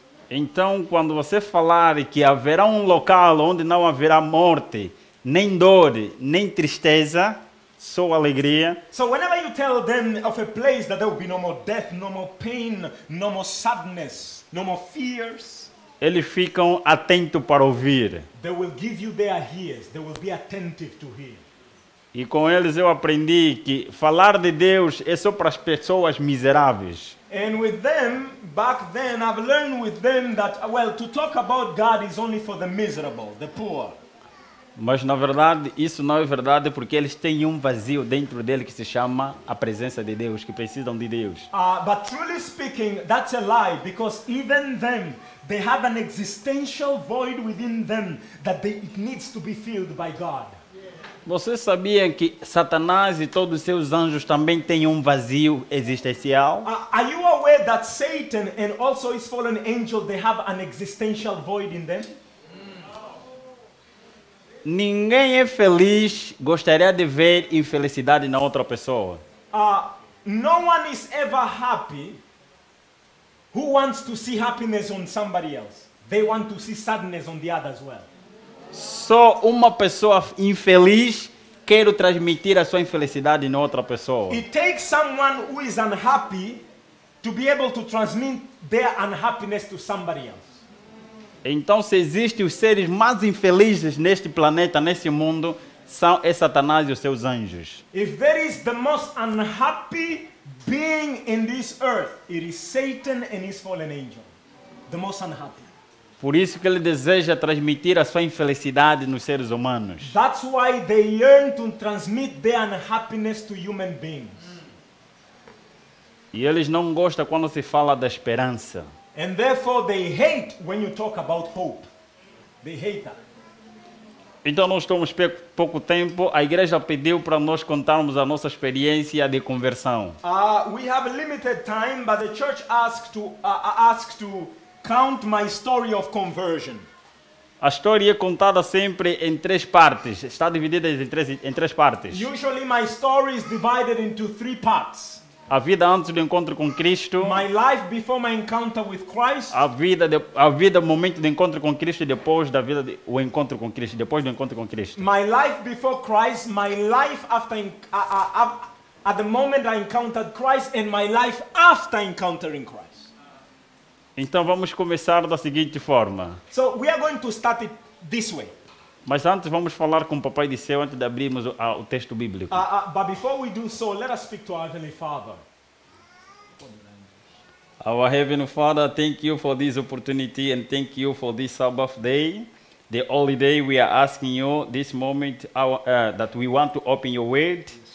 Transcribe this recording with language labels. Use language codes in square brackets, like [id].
[pt] Então, quando você falar que haverá um local onde não haverá morte, nem dor, nem tristeza, só alegria. [en] So whenever you tell them of a place that there will be no more death, no more pain, no more sadness, no more fears, [pt] Eles ficam atentos para ouvir. [en] they will give you their ears. They will be attentive to hear. [pt] E com eles eu aprendi que falar de Deus é só para as pessoas miseráveis. [en] And with them, back then, I've learned with them that, well, to talk about God is only for the miserable, the poor. [pt] Mas na verdade isso não é verdade, porque eles têm um vazio dentro dele que se chama a presença de Deus, que precisam de Deus. [en] But truly speaking, that's a lie, because even them, they have an existential void within them that it needs to be filled by God. [pt] Você sabia que Satanás e todos os seus anjos também têm um vazio existencial? [en] Are you aware that Satan and also his fallen angel, they have an existential void in them? [pt] Ninguém é feliz, gostaria de ver infelicidade na outra pessoa. [en] No one is ever happy who wants to see happiness on somebody else. They want to see sadness on the other as well. [pt] Só uma pessoa infeliz quer transmitir a sua infelicidade na outra pessoa. [en] It takes someone who is unhappy to be able to transmit their unhappiness to somebody else. [pt] Então, se existem os seres mais infelizes neste planeta, nesse mundo, é Satanás e os seus anjos. [en] If there is the most unhappy being in this earth, it is Satan and his fallen angel. The most unhappy. [pt] Por isso que ele deseja transmitir a sua infelicidade nos seres humanos. [en] That's why they yearn to transmit their unhappiness to human beings. [pt] E eles não gostam quando se fala da esperança. [en] And therefore they hate when you talk about hope. They hate that. [pt] Então nós temos pouco tempo. A igreja pediu para nós contarmos a nossa experiência de conversão. [en] We have limited time, but the church asked to count my story of conversion. [pt] A história é contada sempre em três partes. Está dividida em três partes. [en] Usually my story is divided into three parts. [pt] A vida antes do encontro com Cristo. [en] My life before my encounter with Christ. [pt] A vida, momento do encontro com Cristo e depois da vida o encontro com Cristo, depois do encontro com Cristo. [en] My life before Christ, my life after at the moment I encountered Christ, and my life after encountering Christ. [pt] Então vamos começar da seguinte forma. [en] So we are going to start it this way. [pt] Mas antes vamos falar com o Papai do Céu antes de abrirmos o texto bíblico. [en] But before we do so, let us speak to our Heavenly Father. Our Heavenly Father, thank you for this opportunity and thank you for this Sabbath day, the holy day. We are asking you this moment that we want to open your word.